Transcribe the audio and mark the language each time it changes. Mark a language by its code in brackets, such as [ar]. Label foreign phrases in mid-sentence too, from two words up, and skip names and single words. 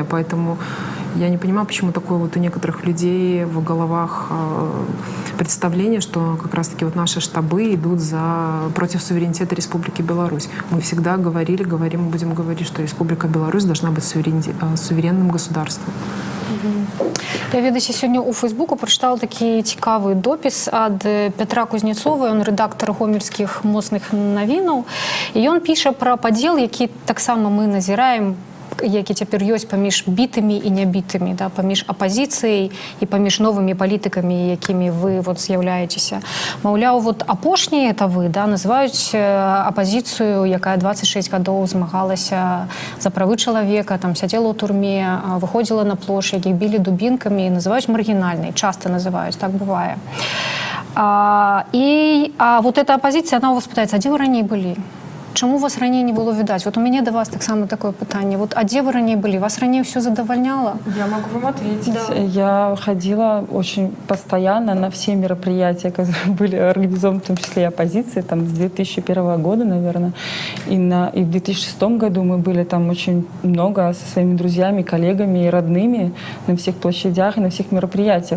[ru] Поэтому я не понимаю, почему такое вот у некоторых людей в головах представление, что как раз-таки вот наши штабы идут против суверенитета Республики Беларусь. Мы всегда говорим и будем говорить, что Республика Беларусь должна быть суверенным государством. [be] Я, ведаеце, сёння ў Фейсбуку прачытала такі цікавы допіс ад Пятра Кузнецова, ён рэдактар гомельскіх моцных навінаў, і ён піша пра падзел, які таксама мы назіраем, які цяпер ёсць паміж бітымі і нябітымі, да, паміж апазіцыяй і паміж новымі палітыкамі, якімі вы вот з'яўляецеся. Маўляў, вот апошнія это вы, да, называюць апазіцыю, якая 26 гадоў змагалася за правы чалавека, там сядзела ў турме, выходзіла на плошчу, якіх білі дубінкамі, называюць маргінальнай, часта называюць, так бывае. [ru] Вот эта [be] апазіцыя, она у вас пытаецца, а дзе вы раней былі? Чаму вас раней не было видать? [ru] Вот у меня до вас так само такое питание. Вот, а где вы ранее были? Вас ранее все задовольняло? Я могу вам ответить. Да. Я ходила очень постоянно на все мероприятия, которые были организованы, в том числе и оппозиции, там, с 2001 года, наверное. И в 2006 году мы были там очень много со своими друзьями, коллегами и родными на всех площадях и на всех мероприятиях.